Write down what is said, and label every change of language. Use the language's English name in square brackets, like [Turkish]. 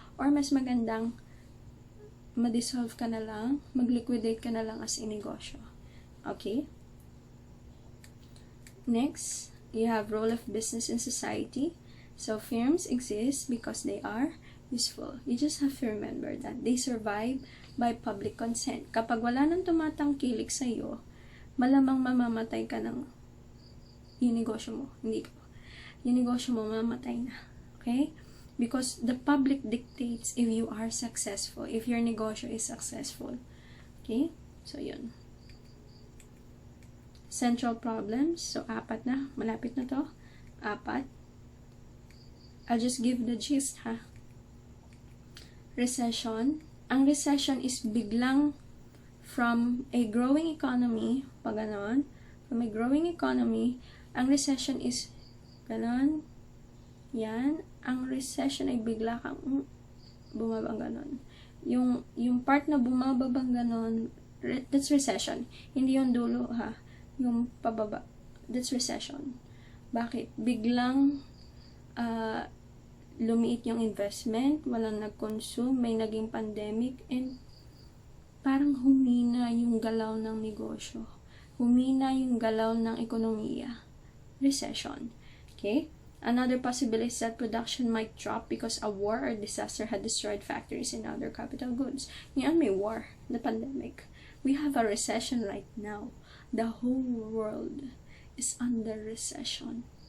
[Filipino] Or mas magandang ma-dissolve ka na lang, mag-liquidate ka na lang [English] as a [Filipino] negosyo. Okay? [English] Next, you have role of business in society. So, firms exist because they are useful. You just have to remember that they survive by public consent. [Filipino] Kapag wala nang tumatangkilik sa iyo, malamang mamamatay ka ng yung negosyo mo. Hindi ko. Yung negosyo mo, mamamatay na. Okay? [English] Because the public dictates if you are successful, if your negosyo is successful. Okay? So, yun. Central problems. [Filipino] So, 4 na. Malapit na to. 4. [English] I'll just give the gist, ha? [Filipino] Recession. Ang recession is biglang [English] from a growing economy, [Filipino] pag ganon, from a growing economy, ang recession is ganon, yan, ang recession ay bigla kang bumabang ganon. Yung part na bumababang ganon, [English] that's recession. [Filipino] Hindi yung dulo, ha? Yung pababa. [English] That's recession. [Filipino] Bakit? Biglang lumiit yung investment, walang nag-consume, may naging pandemic, and parang humina yung galaw ng negosyo. Humina yung galaw ng ekonomiya. [English] Recession. Okay? Another possibility is that production might drop because a war or disaster had destroyed factories and other capital goods. [Filipino] Ngayon may [English] war, the pandemic. We have a recession right now. The whole world is under recession.